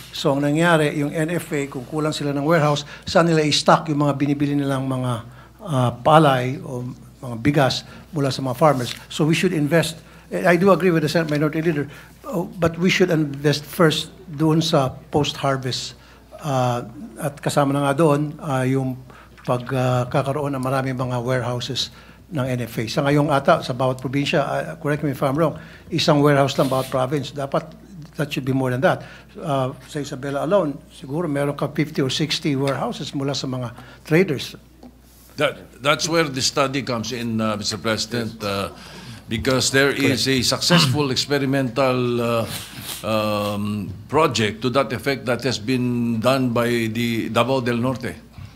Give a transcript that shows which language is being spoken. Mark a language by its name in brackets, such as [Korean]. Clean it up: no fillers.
[Filipino] So ang nangyari, yung NFA, kung kulang sila ng warehouse, saan nila i-stock yung mga binibili nilang mga palay o mga bigas mula sa mga farmers. [English] So we should invest. I do agree with the Senate Minority Leader, but we should invest first [Filipino] doon sa [English] post-harvest. [Filipino] At kasama na nga doon yung pagkakaroon ng maraming mga warehouses ng NFA. Sa ngayong ata, sa bawat probinsya, [English] correct me if I'm wrong, [Filipino] isang warehouse lang bawat province. Dapat [English] that should be more than that. [Filipino] Sa Isabela alone, siguro meron ka 50 or 60 warehouses mula sa mga traders. [English] That's where the study comes in, Mr. President, because there is a successful experimental project to that effect that has been done by the Davao del Norte.